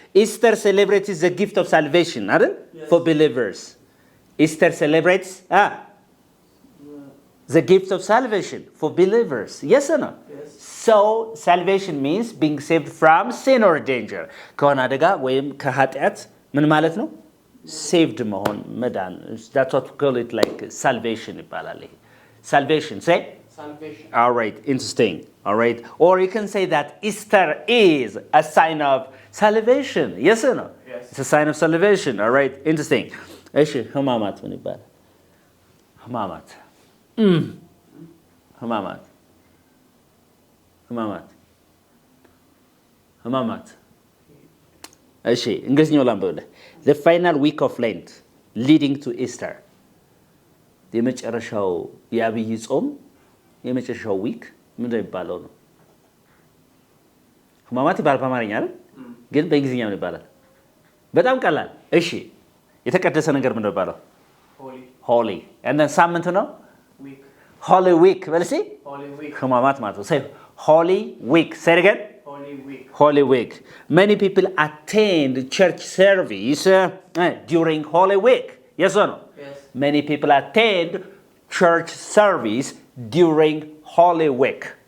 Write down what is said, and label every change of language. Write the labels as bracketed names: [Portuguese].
[English] Easter celebrates the gift of salvation አይደል? for believers. Easter celebrates the gift of salvation for believers. Yes or no? So salvation means being saved from sin or danger. [Amharic] ከሆነ አደጋ ወይም ከኃጢአት ምን ማለት ነው? saved መሆን መዳን. [English] That's what we call it, like salvation [Amharic] ይባላል ይሄ [English] salvation. Say salvation. All right, interesting. All right, or you can say that Easter is a sign of salvation. Yes or no? Yes. It's a sign of salvation. All right, interesting. [Amharic] እሺ ህማማት ምን ይባላል? ህማማት እሺ እንግሊዝኛው ላንብብልህ። [English] the final week of Lent leading to Easter [Amharic] የመጨረሻው የአብይ ጾም የመጨረሻው ዊክ ምንድን ነው የሚባለው ነው? ህማማት ይባላል በአማርኛ አይደል? ግን በእንግሊዝኛ ምን ይባላል? በጣም ቀላል። እሺ የተቀደሰ ነገር ምንድን ነው የሚባለው? [English] holy. and then [Amharic] ሳምንት ነው [English] holy week. [Amharic] በል እስኪ ህማማት ማለት ነው። [English] say holy week. say it again. holy week. Many people attend church service during holy week. Yes or no? Yes. Many people attend church service during holy week.